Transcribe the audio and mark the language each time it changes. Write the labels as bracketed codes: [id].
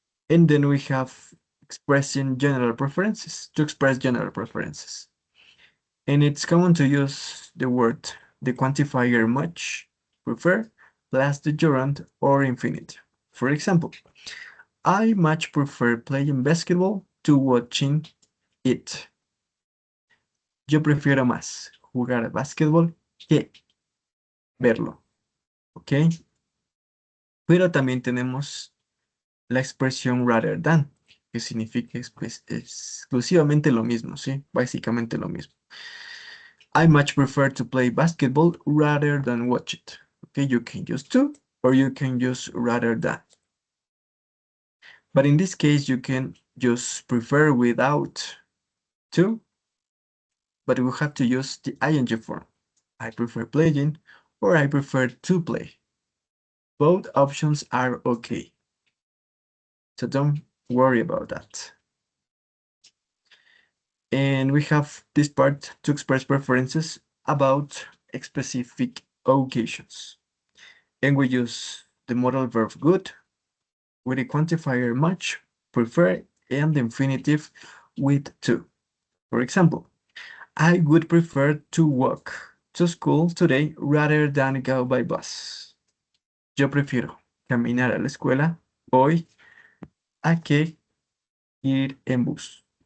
[en] And then we have expressing general preferences, to express general preferences. And it's common to use the quantifier much, prefer, plus the gerund or infinitive. For example, I much prefer playing basketball to watching it. [es] Yo prefiero más jugar básquetbol que verlo. ¿Ok? Pero también tenemos la expresión rather than, que significa exclusivamente lo mismo, ¿sí? Básicamente lo mismo. [en] I much prefer to play basketball rather than watch it. Okay, you can use to, or you can use rather than. But in this case, you can just prefer without to, but we have to use the ing form. I prefer playing, or I prefer to play. Both options are okay. So don't worry about that. And we have this part to express preferences about specific occasions. And we use the modal verb good with the quantifier much, prefer, and the infinitive with to. For example, I would prefer to walk to school today rather than go by bus. [es] Yo prefiero caminar a la escuela hoy a que ir en bus.